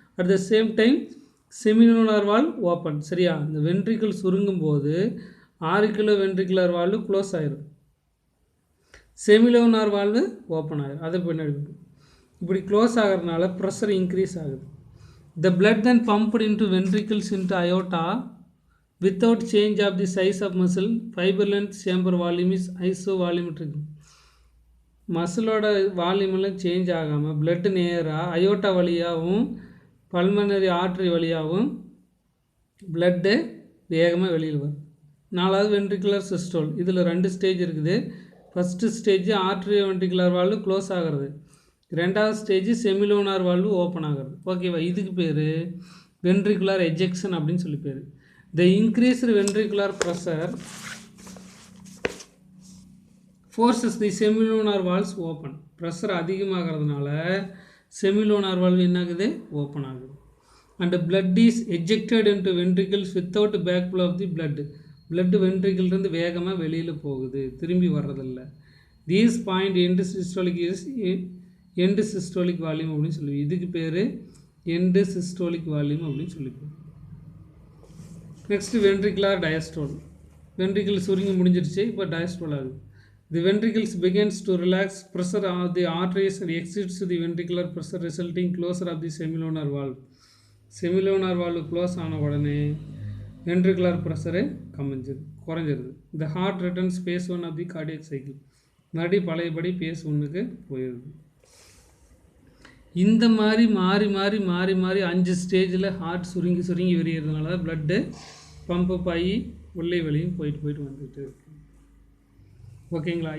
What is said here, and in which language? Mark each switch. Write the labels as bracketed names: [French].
[English] At the same time, semilunar valve open. [Tamil] சரியா? இந்த ventricle சுருங்கும் போது ஆரிக்குலோ வென்ட்ரிகுலர் வால்வு க்ளோஸ் ஆயிரும், செமிலுனார் வால்வு ஓப்பன் ஆயிரும். அதை பின்னாடி இப்படி க்ளோஸ் ஆகிறதுனால ப்ரெஷர் இன்க்ரீஸ் ஆகுது. [English] The blood then pumped into ventricles into aorta without change of the size of muscle. Fiber length chamber volume is isovolumetric. [Tamil] மசிலோட வால்யூமெல்லாம் change ஆகாமல் blood நேராக aorta வழியாகவும் பல்மனரி ஆர்ட்ரி வழியாகவும் பிளட்டு வேகமாக வெளியில் வரும். நாலாவது வென்ட்ரிகுலர் சிஸ்டோல். இதில் 2 ஸ்டேஜ் இருக்குது. First stage ஆர்ட்ரியோ ventricular valve close ஆகிறது. ரெண்டாவது ஸ்டேஜ் செமிலோனார் வால்வு ஓப்பன் ஆகிறது. ஓகேவா? இதுக்கு பேர் வென்ட்ரிகுலர் எஜெக்ஷன் அப்படின்னு சொல்லி பேர். [English] The increased ventricular pressure forces the semilunar valves open. [Tamil] ப்ரெஷர் அதிகமாகிறதுனால செமிலோனார் வால்வு என்ன ஆகுது? ஓப்பன் ஆகுது. [English] And blood is ejected into ventricles without backflow of the blood. [Tamil] blood வென்ட்ரிக்கிலிருந்து வேகமாக வெளியில் போகுது, திரும்பி வர்றதில்லை. [English] these point end systolic is end systolic volume [Tamil] அப்படின்னு சொல்லுவோம். இதுக்கு பேர் end systolic volume அப்படின்னு சொல்லிப்போம். Next ventricular diastole. வென்ட்ரிக்கிள் சுருங்கி முடிஞ்சிருச்சு, இப்போ டயஸ்டோல் ஆகுது. [English] The ventricles begins to relax pressure of the arteries and exceeds the ventricular pressure resulting closure of the semilunar valve. [Tamil] செமிலோனார் valve close ஆன உடனே வென்ட்ரிகுலர் ப்ரெஷரு குறைஞ்சிருது. இந்த [English] Heart returns phase 1 of the cardiac cycle. [Tamil] மறுபடியும் பழையபடி phase 1க்கு போயிடுது. இந்த மாதிரி மாறி மாறி மாறி மாறி 5 ஸ்டேஜில் ஹார்ட் சுருங்கி சுருங்கி விரிகிறதுனால தான் பிளட்டு பம்பப் ஆகி உள்ளே வெளியும் போயிட்டு வந்துட்டு இருக்கு. ஓகேங்களா?